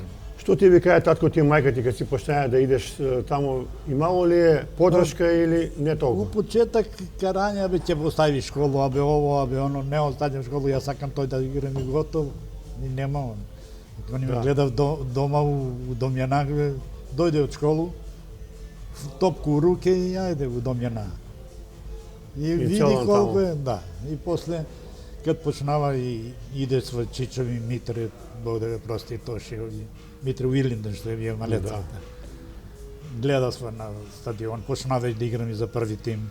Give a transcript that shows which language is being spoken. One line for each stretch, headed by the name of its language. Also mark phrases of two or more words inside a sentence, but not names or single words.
Macedonian: Што ти ви каја татко ти и мајка ти кога си почнаа да идеш таму, имало ли е подршка или не У толку? почеток карање, абе ќе остави школу, абе ово, абе оно, не оставам школу, јас сакам тој да играм и готово. И нема он. Они ме гледав дома у Домјана, дојде од школу, топку у руке и ајде у Домјана. И види целом колку таму. е, да. И после, кад почнава и иде со Чичови Митре, Бог да го прости, тоше Митре Уилинден, што е бие малецата. Гледа сме на стадион, почна веќе да играм и за први тим.